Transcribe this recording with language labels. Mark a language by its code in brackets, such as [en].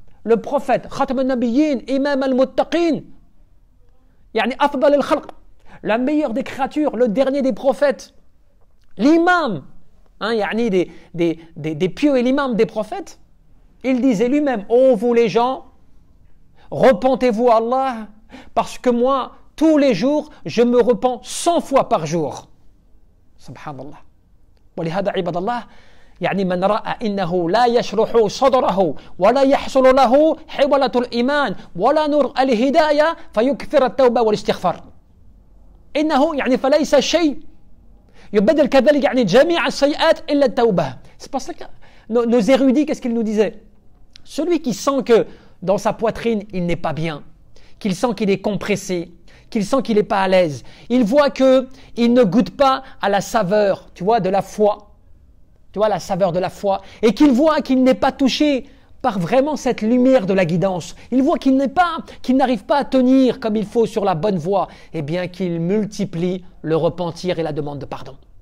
[fr] Le prophète [ar] khatam al-nabiyyin imam al-muttaqin yani afdal al-khalq, [fr] la meilleure des créatures, le dernier des prophètes, l'imam yani des pieux et l'imam des prophètes, il disait lui-même ô vous les gens, repentez-vous à Allah parce que moi tous les jours je me repens 100 fois par jour. Subhanallah. [ar] ولهذا عباد الله يعني من رأى إنه لا يشرح صدره ولا يحصل له حولة الإيمان ولا نور الهداية فيكثر التوبة والاستغفار إنه يعني فليس شيء يبدل كذلك يعني جميع السيئات إلا التوبة. [fr] C'est pour ça que nos érudits, qu'est-ce qu'ils nous disaient? Celui qui sent que dans sa poitrine il n'est pas bien, qu'il sent qu'il est compressé, qu'il sent qu'il n'est pas à l'aise, il voit qu'il ne goûte pas à la saveur, tu vois, de la foi, tu vois, la saveur de la foi, et qu'il voit qu'il n'est pas touché par vraiment cette lumière de la guidance, il voit qu'il n'arrive pas à tenir comme il faut sur la bonne voie, eh bien qu'il multiplie le repentir et la demande de pardon.